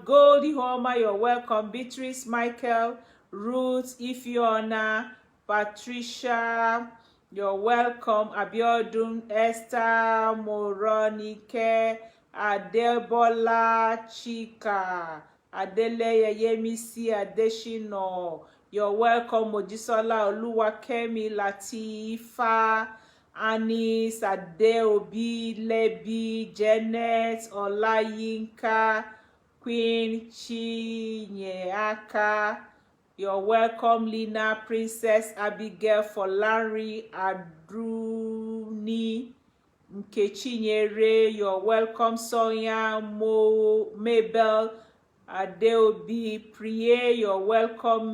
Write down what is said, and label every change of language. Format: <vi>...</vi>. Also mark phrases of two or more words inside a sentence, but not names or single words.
<en>Goldie Homer, you're welcome. Beatrice, Michael, Ruth, Ifiona, Patricia, you're welcome. Abiodun, Esther, Moronike, Adebola, Chika, Adeleye, Yemisi, Adeshino, you're welcome. Mojisola, Oluwakemi, Latifa, Anis, Adeobi, Lebi, Janet, Olayinka, Queen Chinyeaka, you're welcome. Lina, Princess Abigail, Folari, Adruni, Nkechinyere, you're welcome. Sonia, Mabel, Adeobi, Priye, you're welcome.</en>